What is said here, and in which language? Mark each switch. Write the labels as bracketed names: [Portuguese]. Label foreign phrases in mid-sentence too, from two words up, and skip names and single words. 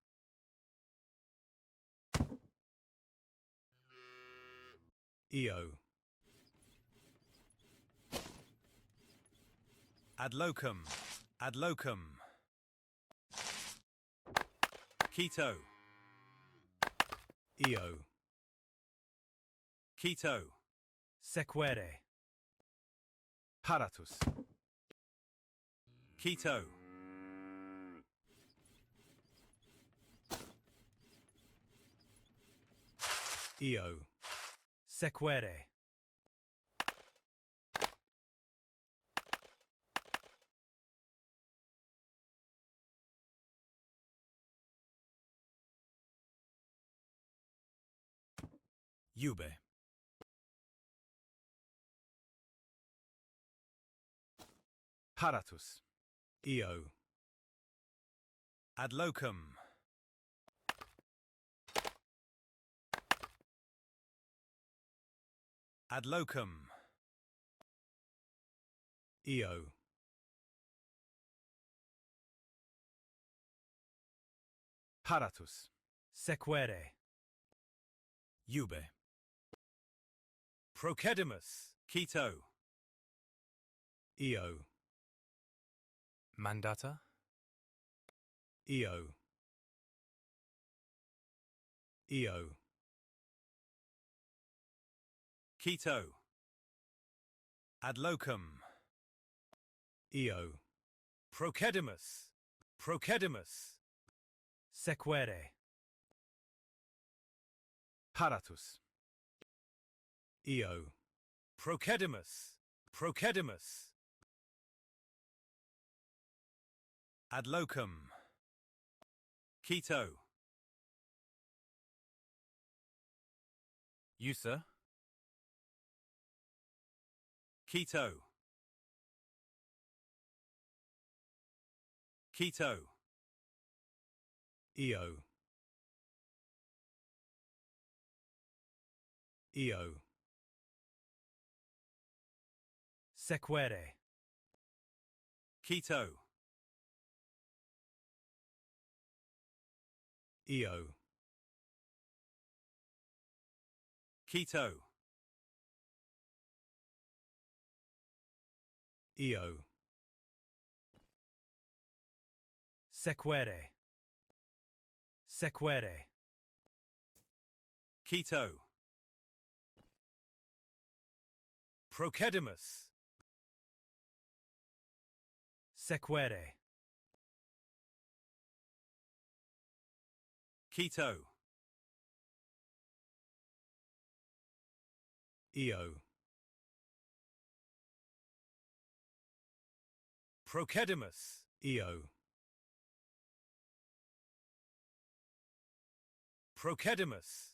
[Latin] EO. Ad locum. Ad locum. Keto. EO. Keto. Sequere. Paratus. Keto. EO. Sequere. Jube. Paratus. EO. Ad locum. Ad locum. EO. Paratus. Sequere. Jube. Procedimus. Keto. EO. Mandata. Eo. Eo. Keto. Ad locum. Eo. Procedimus. Procedimus. Sequere. Paratus. Eo. Procedimus. Procedimus. Ad locum. Keto. Usa. Keto. Keto. Eo. Eo. Sequere. Keto. Eo. Keto. Eo. Sequere. Sequere. Keto. Procedimus. Sequere. Keto. Eo. Procedimus. Eo. Procedimus.